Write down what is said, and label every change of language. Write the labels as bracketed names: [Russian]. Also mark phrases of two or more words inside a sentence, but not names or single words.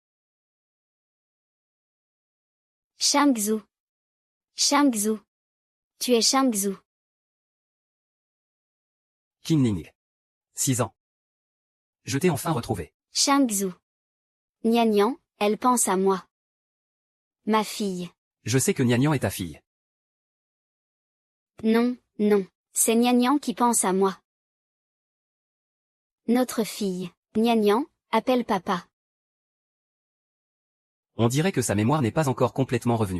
[French] Shangzhou. Shangzhou. Tu es Shangzhou. Qin Ning. 6 ans. Je t'ai enfin retrouvé. Shangzhou. Nian Nian, elle pense à moi. Ma fille. Je sais que Nian Nian est ta fille. Non, non, c'est Nian Nian qui pense à moi. Notre fille, Nian Nian, appelle papa. On dirait que sa mémoire n'est pas encore complètement revenue.